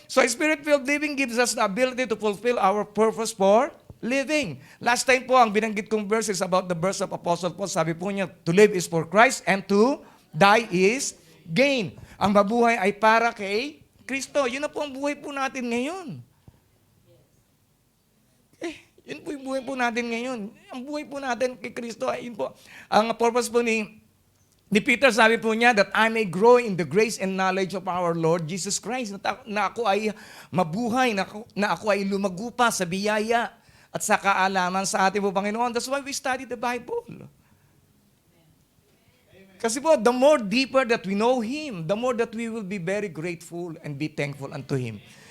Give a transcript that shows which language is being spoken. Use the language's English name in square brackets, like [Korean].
[English] So, Spirit-filled living gives us the ability to fulfill our purpose for living. Last time po, [Filipino] ang binanggit kong [English] verse is about the verse of Apostle Paul. [Filipino] Sabi po niya, [English] to live is for Christ and to die is gain. [Filipino] Ang mabuhay ay para kay Kristo. Yun na po ang buhay po natin ngayon. Yun po yung buhay po natin ngayon. Ang buhay po natin kay Kristo ay yun po. Ang purpose po ni Peter, sabi po niya, [English] that I may grow in the grace and knowledge of our Lord Jesus Christ. [Filipino] Na ako ay mabuhay, na ako ay lumagupa sa biyaya at sa kaalaman sa ating po Panginoon. [English] That's why we study the Bible. [Filipino] Kasi po, [English] the more deeper that we know Him, the more that we will be very grateful and be thankful unto Him.